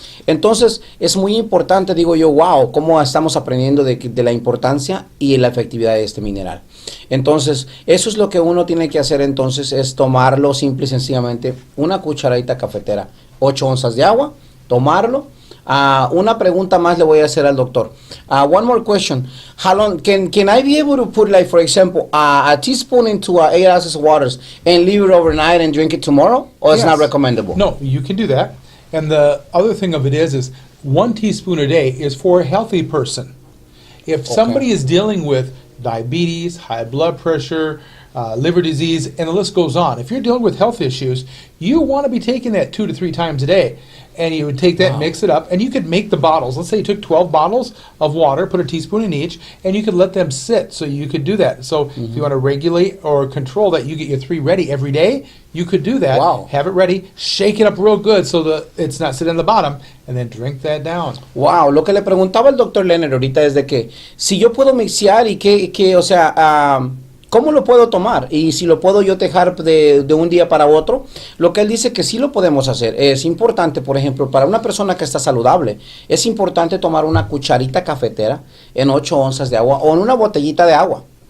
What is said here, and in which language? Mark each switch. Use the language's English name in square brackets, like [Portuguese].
[Spanish] Entonces es muy importante, digo yo, wow, cómo estamos aprendiendo de la importancia y la efectividad de este mineral. Entonces eso es lo que uno tiene que hacer, entonces es tomarlo simple y sencillamente, una cucharadita cafetera, 8 onzas de agua, tomarlo. Una pregunta más le voy a hacer al doctor. [English] One more question. How long can I be able to put, like, for example, a teaspoon into 8 ounces of waters and leave it overnight and drink it tomorrow? Or it's not recommendable? No, you can do that. And the other thing of it is 1 teaspoon a day is for a healthy person. If somebody is dealing with diabetes, high blood pressure, liver disease, and the list goes on, if you're dealing with health issues, you want to be taking that 2 to 3 times a day. And you would take that, mix it up, and you could make the bottles. Let's say you took 12 bottles of water, put a teaspoon in each, and you could let them sit. So you could do that. So if you want to regulate or control that, you get your 3 ready every day, you could do that. Have it ready, shake it up real good so that it's not sitting on the bottom, and then drink that down. [Spanish] Wow, lo que le preguntaba el doctor Lennrad ahorita es de que si yo puedo mixear y que o sea, ¿cómo lo puedo tomar? Y si lo puedo yo dejar de un día para otro. Lo que él dice que sí lo podemos hacer. Es importante, por ejemplo, para una persona que está saludable, es importante tomar una cucharita cafetera en 8 onzas de agua o en una botellita de agua.